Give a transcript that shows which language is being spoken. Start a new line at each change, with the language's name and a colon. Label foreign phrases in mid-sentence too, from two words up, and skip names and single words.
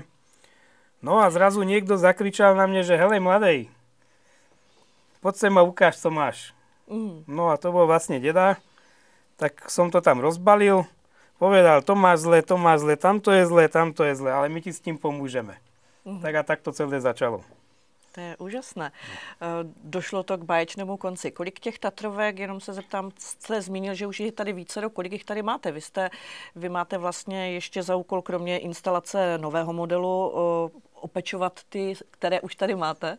Slovak: No a zrazu niekto zakričal na mne, že
Czech: helej mladej,
Slovak: poď sem a ukáž, co máš. No a to bol vlastne deda, tak som to tam rozbalil, povedal, to máš zle, tamto je zle, ale my ti s tým pomôžeme. Tak a tak to celé začalo. To je úžasné.
Czech: Došlo to k báječnému konci. Kolik těch Tatrovek, jenom se zeptám, jste zmínil, že už je tady vícero, kolik jich tady máte? Vy máte vlastně ještě za úkol, kromě instalace nového modelu, opečovat ty, které už tady máte.